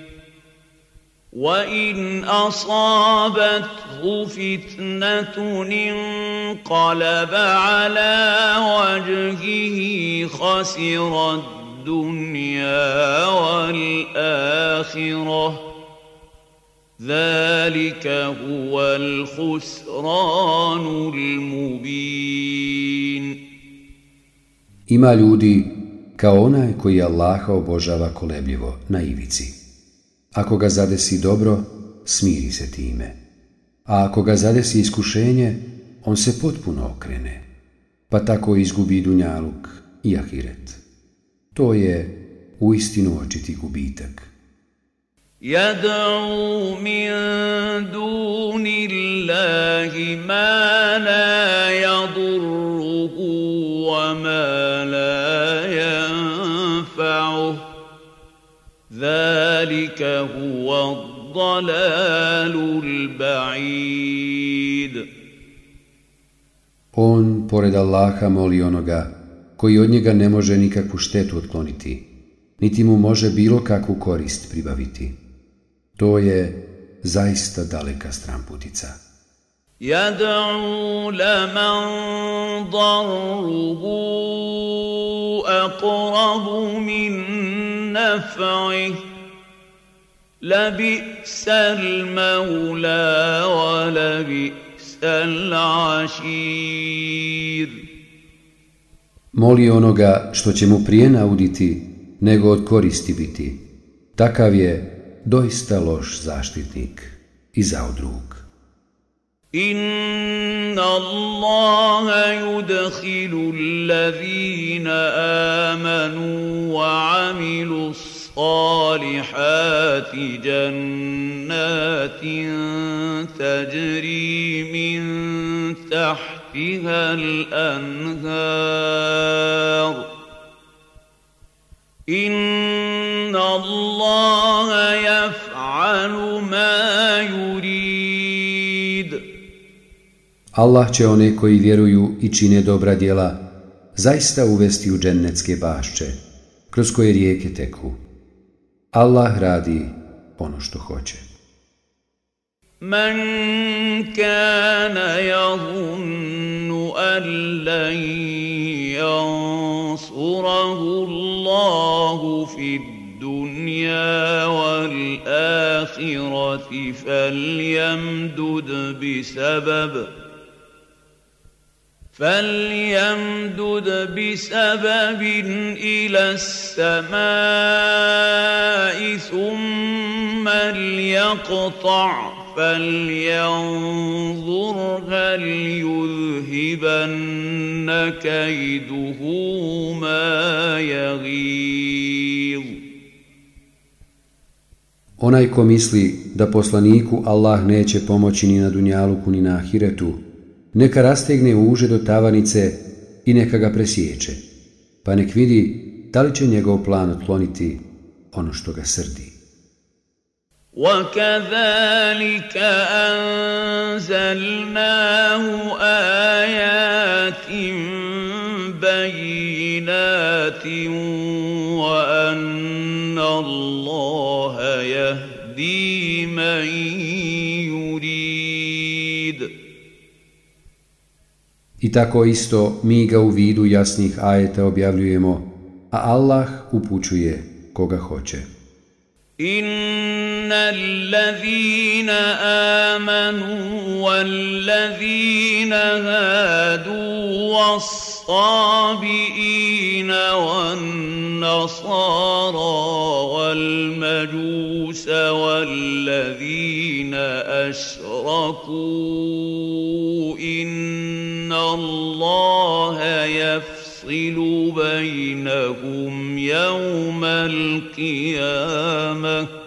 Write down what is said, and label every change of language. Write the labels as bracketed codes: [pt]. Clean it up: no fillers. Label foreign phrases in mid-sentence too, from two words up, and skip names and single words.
[ar] وَإِنْ أَصَابَتْهُ فِتْنَةٌ انقَلَبَ عَلَى وَجْهِهِ خَسِرَ الدُّنْيَا وَالْآخِرَةَ ذَلِكَ هُوَ الْخُسْرَانُ الْمُبِينُ. [bs] Ima ljudi kao onaj koji Allaha obožava kolebljivo na ivici. Ako ga zadesi dobro, smiri se time, a ako ga zadesi iskušenje, on se potpuno okrene, pa tako izgubi dunjaluk i ahiret. To je uistinu očiti gubitak. [ar] يَدْعُو مِن دُونِ اللَّهِ مَا لَا يَضُرُّهُ وَمَا لَا يَنفَعُهُ ذَلِكَ هُوَ الضَّلَالُ الْبَعِيدُ. [bs] On, pored Allaha, moli onoga koji od njega ne može nikakvu štetu otkloniti, niti mu može bilo kakvu korist pribaviti. To je zaista daleka stranputica. [ar] يدعو لمن ضره أقرب من نفعه لبئس المولى ولبئس العشير. [bs] Moli onoga što će mu prije nauditi nego od koristi biti. Takav je doista loš zaštitnik i zaudrug. [ar] إن الله يدخل الذين آمنوا وعملوا الصالحات جنات تجري من تحتها الأنهار. إن الله يفعل ما يريد. [bs] Allah će one koji vjeruju i čine dobra djela zaista uvesti u džennetske bašče, kroz koje rijeke teku. Allah radi ono što hoće. [ar] من كان يظن أن لن ينصره الله في الدنيا والآخرة فليمدد بسبب إلى السماء ثم ليقطع فلينظر هل يذهبن كيده ما يغيظ. [bs] Onaj ko misli da poslaniku Allah neće pomoći ni na dunjaluku ni na ahiretu, neka rastegne uže do tavanice i neka ga presječe, pa nek vidi da li će njegov plan otkloniti ono što ga srdi. [ar] وَكَذَلِكَ أَنزَلْنَاهُ آيَاتٍ بَيِّنَاتٍ وَأَنَّ اللَّهَ يَهْدِي مَن يُرِيدُ. [bs] I tako isto mi ga u vidu jasnih ajeta objavljujemo, a Allah upućuje koga hoće. [ar] إن الذين آمنوا والذين هادوا والصابئين والنصارى والمجوس والذين أشركوا إن الله يفصل بينهم يوم القيامة